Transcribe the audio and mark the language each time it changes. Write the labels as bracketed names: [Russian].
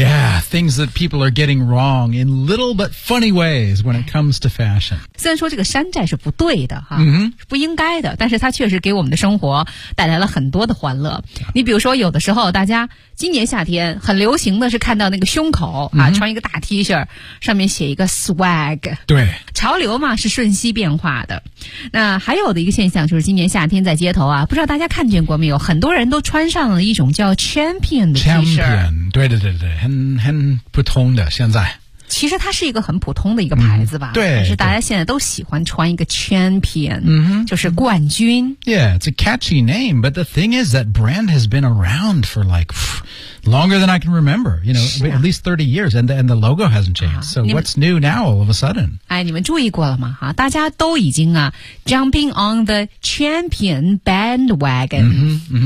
[English] Yeah, things that people are getting wrong in little but funny ways when it comes to fashion. [Chinese] 虽然说这个山寨是不对的、不应该的，但是它确实给我们的生活带来了很多的欢乐。你比如说有的时候大家今年夏天很流行的是看到那个胸口、穿一个大 T 恤上面写一个 swag。对，潮流嘛是瞬息变化的。那还有的一个现象就是今年夏天在街头啊，不知道大家看见过没有，很多人都穿上了一种叫 champion 的 [English] T-shirt。 [Chinese] 对对对对，很普通的，现在其实它是一个很普通的一个牌子吧、对，但是大家现在都喜欢穿一个 champion、就是冠军。 [English] Yeah, it's a catchy name, but the thing is that brand has been around for like longer than I can remember, you know,、at least 30 years, and the logo hasn't changed.、So what's new now all of a sudden? [Chinese] 哎，你们注意过了吗？大家都已经啊 [English] jumping on the champion bandwagon.